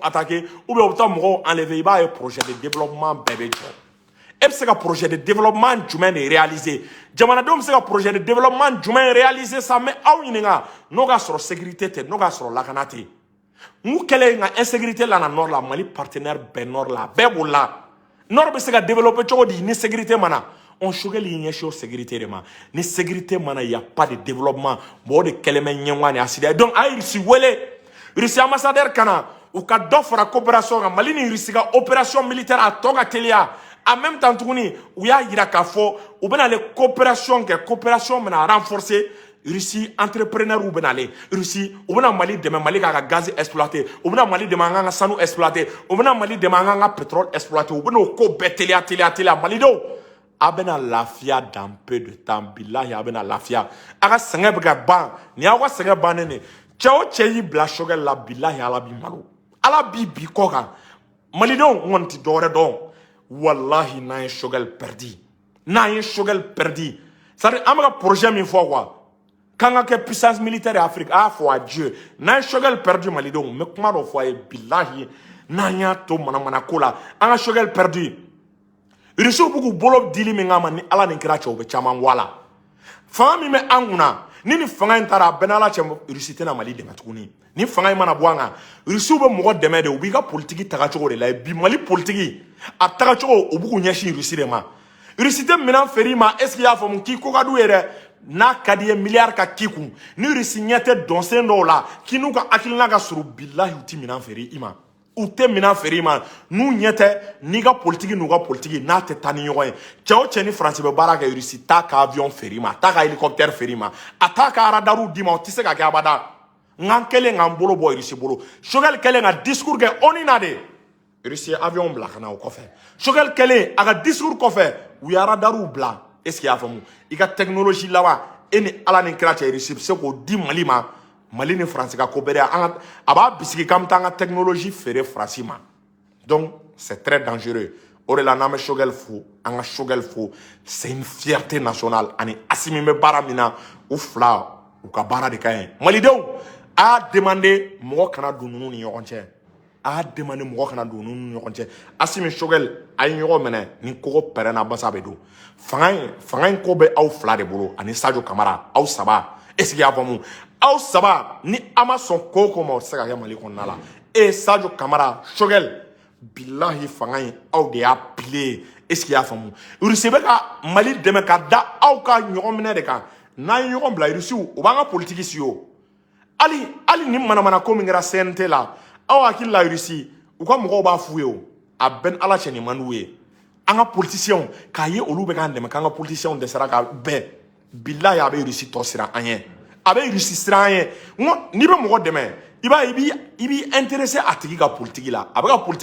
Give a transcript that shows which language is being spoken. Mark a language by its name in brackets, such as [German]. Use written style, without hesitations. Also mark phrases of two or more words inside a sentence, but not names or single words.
[French] attaquer ou bien [Bambara] u bɛ taa mɔgɔw enlever i b'a ye [French] projet de développement [Bambara] bɛɛ bɛ jɔ e bɛ se ka [French] projet de développement [Bambara] jumɛn de réaliser jamanadenw bɛ se ka [French] projet de développement [Bambara] jumɛn réaliser sa mais aw ɲininka n'o ka sɔrɔ sécurité tɛ n'o ka sɔrɔ lakana tɛ n'u kɛlen ka insécurité la na nord la Mali partenaire bɛɛ nord la bɛɛ b'o la nord bɛ se ka développer cogo di ni sécurité ma na on Choguel y'i ɲɛsin o sécurité de ma ni sécurité mana [French] y a pas de développement [Bambara] bon o de kɛlen bɛ ɲɛngoya ni asidiya donc a ye Russie wele Russie ambassadeur ka na u ka dɔ fara coopération kan Mali ni Russie ka [French] opération militaire [Bambara] a tɔ ka teliya [French] en même temps [Bambara] tuguni u y'a yira k'a fɔ u bɛna ale coopération kɛ coopération bɛna renforcer Russie entrepreneur u bɛna ale Russie u bɛna Mali dɛmɛ Mali k'a ka gaz exploiter u bɛna Mali dɛmɛ an k'an ka sanu exploiter u bɛna Mali dɛmɛ an k'an ka pétrole exploiter u bɛna o ko bɛɛ teliya Malidenw a bɛna lafiya [French] dans peu de temps [Bambara] bilahi a bɛna lafiya a ka sɛgɛn bɛ ka ban ni y'aw ka sɛgɛn bannen de cɛ o cɛ y'i bila Choguel la bilahi ala b'i malo ala b'i bi kɔ kan Malidenw kɔni tɛ dɔwɛrɛ dɔn wallahi n'an ye Choguel perdu c'est-à-dire an bɛ ka projet min fɔ quoi k'an ka kɛ [French] puissance militaire [Bambara] Afrique a y'a fɔ a Dieu n'an ye Choguel perdu Malidenw n bɛ kuma dɔ fɔ a ye bilahi n'an y'a to manamana ko la an ka Choguel perdu Russiw b'u k'u bolo dili min kama ni ala nin kɛra cɛ u bɛ caman bɔ a la fanga min bɛ an kunna ni nin fanga in taara a bɛɛ n'ala cɛ Russie tɛna Mali dɛmɛ tuguni ni fanga in mana bɔ an kan Russiw bɛ mɔgɔ dɛmɛ de u b'i ka politique tagacogo de la bi Mali politique a tagacogo u b'u k'u ɲɛsin Russie de ma Russie tɛ minɛn feere i ma [French] est-ce qu'il y'a [Bambara] faamu k'i ko ka d'u ye dɛ n'a ka di ye miliyari ka k'i kun ni Russie ɲɛ tɛ dɔnsen dɔw la k'i n'u ka hakilina ka surun bilahi u tɛ minɛn feere i ma u tɛ minɛn feere i ma n'u ɲɛ tɛ n'i ka politique n'u ka politique n'a tɛ taa ni ɲɔgɔn ye cɛ o cɛ ni Faransi bɛ baara kɛ Russie t'a ka avion feere i ma a t'a ka hélicoptère feere i ma a t'a ka radariw d'i ma o tɛ se ka kɛ abada n'an kɛlen k'an bolo bɔ Russie bolo Choguel kɛlen ka discours kɛ ONU na de Russie avion bila ka na o kɔfɛ Choguel kɛlen a ka discours kɔfɛ u y'a radariw bila [French] est-ce qu'il y'a [Bambara] faamu i ka technologie laban e ni ala ni kira cɛ Russie bɛ se k'o di Mali ma Mali ni Faransi ka coopérer a b'a bisigi k'an bɛ taa an ka technologie feere Faransi ma [French] donc c'est très dangereux [Bambara] o de la n'an bɛ Choguel fo an ka Choguel fo [French] c'est une fierté nationale [Bambara] ani Assimi bɛ baara min na u fila u ka baara de ka ɲi Malidenw a y'a demandé mɔgɔ kana don ninnu ni ɲɔgɔn cɛ a y'a demandé mɔgɔ kana don ninnu ni ɲɔgɔn cɛ Assimi Choguel a ye ɲɔgɔn minɛ ni kogo pɛrɛnna basa bɛ don fanga in ko bɛ aw fila de bolo ani Sadio Kamara aw saba [French] est-ce qu'il y'a [Bambara] faamu aw saba ni a ma sɔn ko o ko ma o tɛ se ka kɛ Mali kɔnɔna la Sadio Kamara Choguel bilahi fanga in aw de y'a pile [French] est-ce qu'il y'a [Bambara] faamu Russie bɛ ka Mali dɛmɛ ka da aw ka ɲɔgɔn minɛ de kan n'an ye ɲɔgɔn bila Russiw u b'an ka politique si o hali ni manamana ko min kɛra CNT la aw hakili la Russie u ka mɔgɔw b'a f'u ye o a bɛɛ ni ala cɛ nin man d'u ye an ka politiciens k'a ye olu bɛ k'an dɛmɛ k'an ka politiciens dɛsɛra ka bɛɛ bilahi a bɛ Russie tɔ siran an ɲɛ a bɛ Russie siran an ɲɛ n'i bɛ mɔgɔ dɛmɛ i b'a ye i b'i intéressé a tigi ka politique la a bɛ ka politique